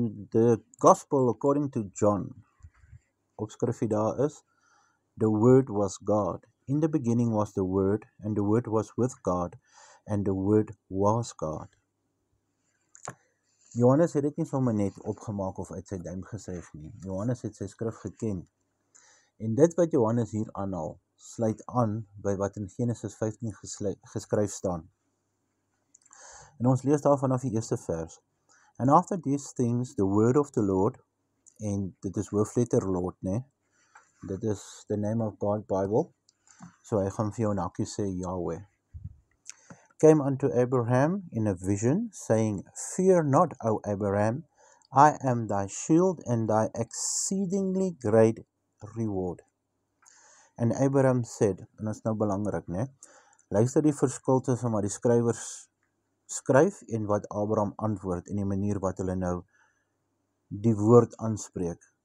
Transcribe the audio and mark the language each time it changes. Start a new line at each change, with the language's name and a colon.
English: The Gospel according to John,
Afrikaans: opskrifie daar is,
English: the Word was God. In the beginning was the Word, and the Word was with God, and the Word was God.
Afrikaans: Johannes het dit nie sommer net opgemaak of uit sy duim gesuig nie. Johannes het sy skrif geken. En dit wat Johannes hier aanhaal, sluit aan by wat in Genesis 15 geskryf staan. En ons lees daar vanaf die eerste vers.
English: And after these things, the word of the Lord,
Afrikaans: en dit is hoofletter Lord, né? Dit is
English: the name of God Bible.
Afrikaans: So hy gaan vir jou nakkie sê Yahweh.
English: Came unto Abraham in a vision, saying, Fear not, O Abraham, I am thy shield and thy exceedingly great reward. And Abraham said,
Afrikaans: en dit is nou belangrik, né? Luister die verskil tussen wat die skrywers skryf en wat Abraham antwoord en die manier wat hulle nou die woord aanspreek.